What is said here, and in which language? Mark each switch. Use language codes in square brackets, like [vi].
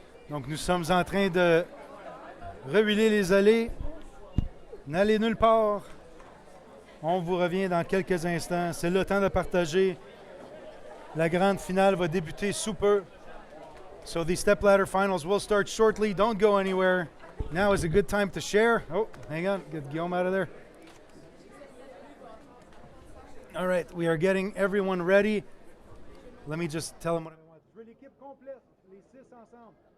[fr] Donc nous sommes en train de rehuiler les allées. N'allez nulle part. On vous revient dans quelques instants. C'est le temps de partager. La grande finale va débuter sous peu. [en] So the stepladder finals will start shortly. Don't go anywhere. Now is a good time to share. Oh, hang on. Get Guillaume out of there. All right, we are getting everyone ready. Let me just tell them what I want. [fr] Je veux l'équipe complète, les 6 ensemble.